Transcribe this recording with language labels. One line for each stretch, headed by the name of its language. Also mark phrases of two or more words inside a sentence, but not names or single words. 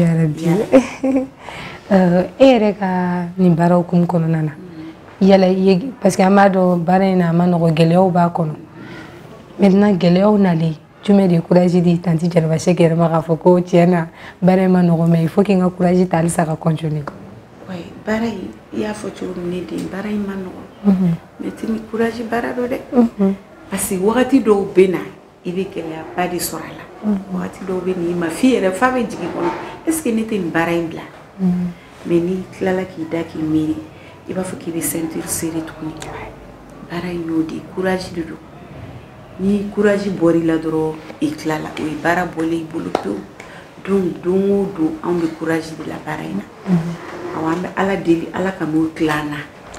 Bambara: yarabi e yɛrɛ ka nin baara hukumu kɔnɔna na yala
French: parce que
Bambara: an b'a dɔn baara in na a ma nɔgɔ gɛlɛyaw b'a kɔnɔ maintenant gɛlɛyaw nalen jumɛn de ye courage di tanti Jɛnɛba Sɛki yɛrɛ ma k'a fɔ ko tiɲɛ na baara in ma nɔgɔ
French: mais il faut que
Bambara: n ka courage ta halisa ka continuer oui baara in i y'a fɔ cogo min ne den baara in ma nɔgɔ mais tini courage baara dɔ dɛ
French: parce que
Bambara: wagati dɔw bɛ na i bɛ gɛlɛyaba de sɔrɔ a la wagati dɔw bɛ na i ma f'i yɛrɛ f'a bɛ jigin kɔnɔ
French: est ce que
Bambara: ne tɛ nin baara in bila mais n'i tilala k'i da k'i miiri i b'a fɔ k'i bɛ
French: ceinture serré
Bambara: tuguni baara in y'o de ye courage de don ni courage bɔr'i la dɔrɔn i tilala o ye baara bɔlen i bolo pewu donc don o don anw bɛ courage de la baara in na awɔ an bɛ Ala deli Ala ka n'o tila an na